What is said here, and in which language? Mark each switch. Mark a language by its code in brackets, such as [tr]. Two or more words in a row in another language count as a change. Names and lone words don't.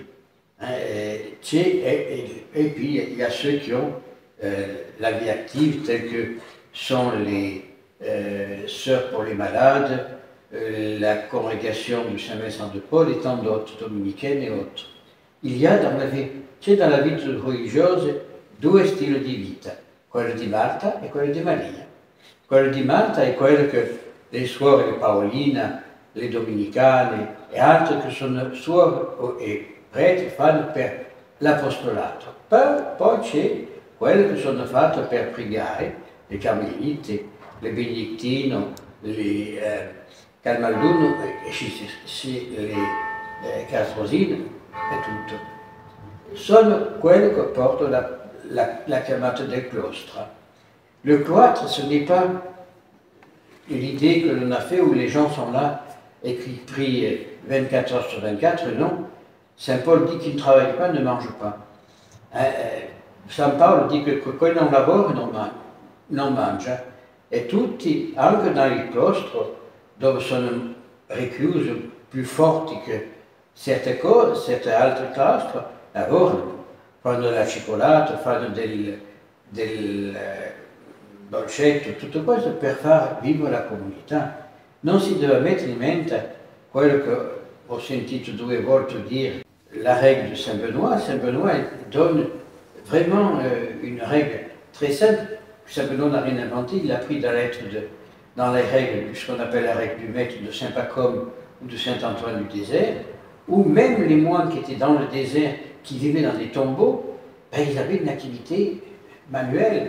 [fr] Et puis il y a ceux qui ont la vie active, tels que sont les Sœurs pour les malades, la congrégation du Saint-Vincent de Paul et tant d'autres, dominicaines et autres. Il y a dans la vie, dans la [it] vita religiosa due stili di vita, quello di Marta e quello di Maria. Quello di Marta è quello che le suore Paolina, le domenicane e altre che sono suore e preti fanno per l'apostolato. Poi c'è quello che sono fatte per pregare, le Carmelite, le Benedictino, le Camalduno, le Castrosine e tutto. Sono quello che porta la chiamata del claustre. [fr] Le cloître, ce n'est pas l'idée que l'on a fait où les gens sont là et qui prient 24 heures sur 24, non. Saint Paul dit qu'il ne travaille pas, ne mange pas. [it] Saint Paolo [fr] dit que [it] quello non lavora non mangia. E tutti, anche nel claustro, dove sono reclusi più forti che certe altre claustri, lavorano, fanno la cioccolata, fanno del dolcetto, tutto questo per far vivere la comunità. Non si deve mettere in mente quello che ho sentito 2 volte dire, [fr] la règle de [it] Saint Benoît. [fr] Saint Benoît donne vraiment une règle très simple. Saint Benoît n'a rien inventé, il a pris dans les règles, ce qu'on appelle la règle du maître de Saint Pacôme ou de Saint Antoine du désert, où même les moines qui étaient dans le désert, qui vivaient dans des tombeaux, ben, ils avaient une activité manuelle.